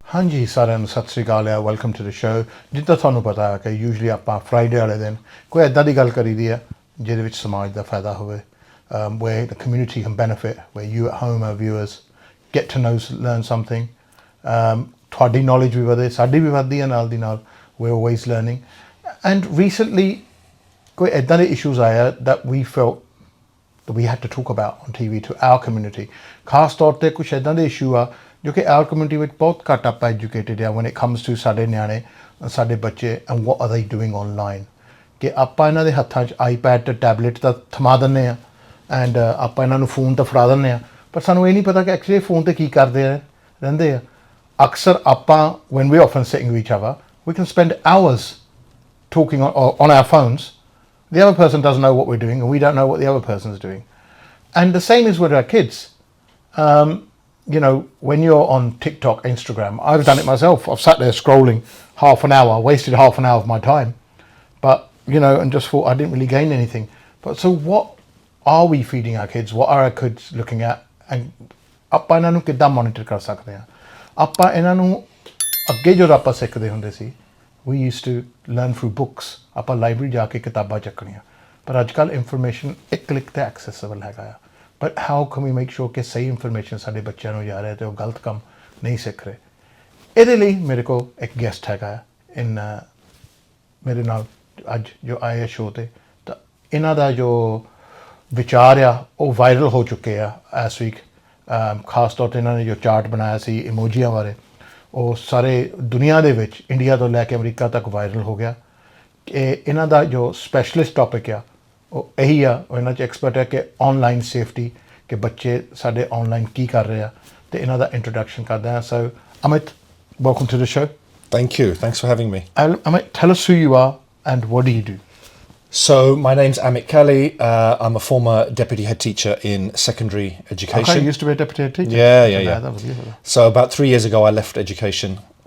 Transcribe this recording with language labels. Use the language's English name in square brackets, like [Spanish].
[Punjabi] ਹਾਂਜੀ ਸਾਰਿਆਂ ਨੂੰ ਸਤਿ ਸ਼੍ਰੀ ਅਕਾਲ ਆ [English] Welcome to the show. [Punjabi] ਜਿੱਦਾਂ ਤੁਹਾਨੂੰ ਪਤਾ ਹੈ ਕਿ ਯੂਜਲੀ ਆਪਾਂ ਫਰਾਈਡੇ ਵਾਲੇ ਦਿਨ ਕੋਈ ਇੱਦਾਂ ਦੀ ਗੱਲ ਕਰੀਦੀ ਆ ਜਿਹਦੇ ਵਿੱਚ ਸਮਾਜ ਦਾ ਫਾਇਦਾ ਹੋਵੇ [English] where the community can benefit, where you at home our viewers get to know, learn something. [Punjabi] ਤੁਹਾਡੀ knowledge ਵੀ ਵਧੇ ਸਾਡੀ ਵੀ ਵੱਧਦੀ ਆ ਨਾਲ ਦੀ ਨਾਲ. [English] we're always learning and recently [Punjabi] ਕੋਈ ਇੱਦਾਂ ਦੇ issues ਆਇਆ [English] that we felt that we had to talk about on TV to our community. [Punjabi] ਖਾਸ ਤੌਰ ਤੇ ਕੁਛ ਇੱਦਾਂ ਦੇ issue ਆ ਜੋ ਕਿ our community ਵਿੱਚ ਬਹੁਤ ਘੱਟ ਆਪਾਂ educated ਆ [English] when it comes to [Punjabi] ਸਾਡੇ ਨਿਆਣੇ ਸਾਡੇ ਬੱਚੇ [English] and what are they doing online. [Punjabi] ਕਿ ਆਪਾਂ ਇਹਨਾਂ ਦੇ ਹੱਥਾਂ 'ਚ iPad ਤੇ ਟੈਬਲੇਟ ਤਾਂ ਥਮਾ ਦਿੰਦੇ ਆ ਐਂਡ ਆਪਾਂ ਇਹਨਾਂ ਨੂੰ ਫੋਨ ਤਾਂ ਫੜਾ ਦਿੰਦੇ ਆ ਪਰ ਸਾਨੂੰ ਇਹ ਨਹੀਂ ਪਤਾ ਕਿ ਐਕਚੁਅਲੀ ਫੋਨ 'ਤੇ ਕੀ ਕਰਦੇ ਰਹਿੰਦੇ ਆ. ਅਕਸਰ ਆਪਾਂ [English] when we often sitting with each other we can spend hours talking on our phones. The other person doesn't know what we're doing and we don't know what the other person's doing. And the same is with our kids. You know, when you're on TikTok, Instagram, I've done it myself. I've sat there scrolling half an hour, wasted half an hour of my time. But, you know, and just thought I didn't really gain anything. But so what are we feeding our kids? What are our kids looking at? [Punjabi] And ਆਪਾਂ ਇਹਨਾਂ ਨੂੰ ਕਿੱਦਾਂ monitor ਕਰ ਸਕਦੇ ਹਾਂ? ਆਪਾਂ ਇਹਨਾਂ ਨੂੰ ਅੱਗੇ ਜੋ ਆਪਾਂ ਸਿੱਖਦੇ ਹੁੰਦੇ ਸੀ [English] we used to learn through books. [Punjabi] ਆਪਾਂ ਲਾਇਬ੍ਰੇਰੀ ਜਾ ਕੇ ਕਿਤਾਬਾਂ ਚੱਕਣੀਆਂ ਪਰ ਅੱਜ ਕੱਲ੍ਹ ਇਨਫੋਰਮੇਸ਼ਨ ਇੱਕ ਕਲਿੱਕ 'ਤੇ ਐਕਸੈਸਿਬਲ ਹੈਗਾ ਆ. [English] But how can we make sure [Punjabi] ਕਿ ਸਹੀ ਇਨਫੋਰਮੇਸ਼ਨ ਸਾਡੇ ਬੱਚਿਆਂ ਨੂੰ ਜਾ ਰਿਹਾ ਤੇ ਉਹ ਗਲਤ ਕੰਮ ਨਹੀਂ ਸਿੱਖ ਰਹੇ? ਇਹਦੇ ਲਈ ਮੇਰੇ ਕੋਲ ਇੱਕ ਗੈਸਟ ਹੈਗਾ ਮੇਰੇ ਨਾਲ ਅੱਜ ਜੋ ਆਏ ਸ਼ੋਅ 'ਤੇ ਤਾਂ ਇਹਨਾਂ ਦਾ ਜੋ ਵਿਚਾਰ ਆ ਉਹ ਵਾਇਰਲ ਹੋ ਚੁੱਕੇ ਆ ਇਸ ਵੀਕ. ਖਾਸ ਤੌਰ 'ਤੇ ਇਹਨਾਂ ਨੇ ਜੋ ਚਾਰਟ ਬਣਾਇਆ ਸੀ ਇਮੋਜੀਆਂ ਬਾਰੇ ਉਹ ਸਾਰੇ ਦੁਨੀਆ ਦੇ ਵਿੱਚ ਇੰਡੀਆ ਤੋਂ ਲੈ ਕੇ ਅਮਰੀਕਾ ਤੱਕ ਵਾਇਰਲ ਹੋ ਗਿਆ. ਇਹਨਾਂ ਦਾ ਜੋ ਸਪੈਸ਼ਲਿਸਟ ਟੌਪਿਕ ਆ ਉਹ ਇਹੀ ਆ ਇਹਨਾਂ 'ਚ ਐਕਸਪਰਟ ਹੈ ਕਿ ਔਨਲਾਈਨ ਸੇਫਟੀ ਕਿ ਬੱਚੇ ਸਾਡੇ ਔਨਲਾਈਨ ਕੀ ਕਰ ਰਹੇ ਆ ਅਤੇ ਇਹਨਾਂ ਦਾ ਇੰਟਰੋਡਕਸ਼ਨ ਕਰਦੇ ਹਾਂ. [English] So Amit, welcome to the show. Thank you. Thanks for having me. Amit, tell us who you are and what do you do? So my name's Amit Kalley. I'm a former deputy head teacher in secondary education. Okay, you used to be a deputy head teacher? Yeah. That was beautiful. So about 3 years ago I left education.